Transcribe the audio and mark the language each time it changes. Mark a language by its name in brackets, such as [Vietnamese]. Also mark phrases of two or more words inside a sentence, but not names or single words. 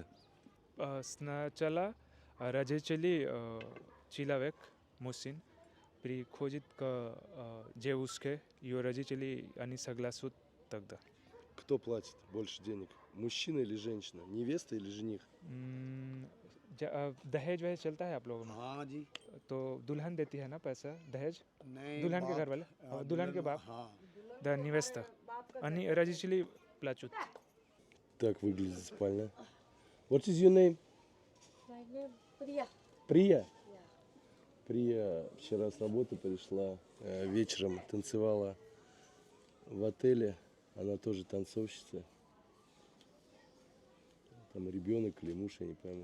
[Russian] Сначала родители человек, мужчин, приходит к девушке, ее родители, они согласуют тогда. Кто платит больше денег? Мужчина или женщина? Невеста или жених? [Hindi] दहेज वहेज चलता है आप लोगों में? हाँ जी तो दुल्हन देती है ना पैसा दहेज? नहीं दुल्हन के बाप- घर वाले? दुल्हन के बाप? हाँ [Russian] Да, невеста. Они родители плачут. Так выглядит спальня. [English] What is your name? [Russian] Прия. Прия вчера с работы пришла, вечером танцевала в отеле. Она тоже танцовщица. Там ребенок или муж, я не пойму.